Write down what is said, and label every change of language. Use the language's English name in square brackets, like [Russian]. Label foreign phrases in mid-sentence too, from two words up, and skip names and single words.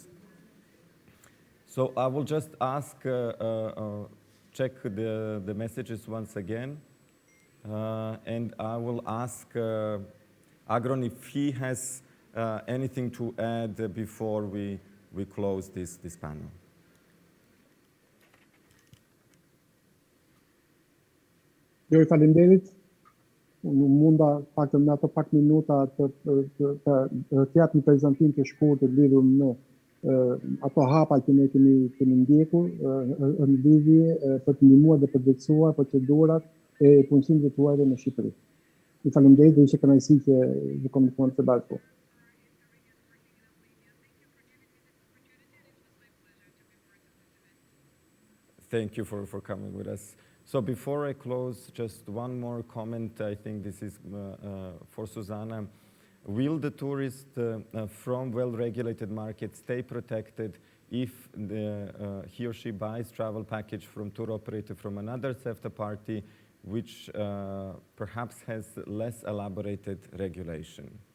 [English] So I will just ask, check the messages once again, and I will ask Agron if he has anything to add before we close this panel. [Albanian] Jo I falenderit. Unë munda pak në ato pak minuta të jap një prezantim të shkurtër lidhur me ato hapa që ne kemi ndjekur në lidhje për të ndihmuar dhe përgjegjësuar procedurat e punësimit të tuajve në Shqipëri. Ju falenderoj dhe ishte kënaqësi që ju komunikuam së bashku. [English] Thank you for coming with us. So before I close, just one more comment. I think this is for Susanna. Will the tourist from well-regulated markets stay protected if he or she buys travel package from tour operator from another CEFTA party, which perhaps has less elaborated regulation?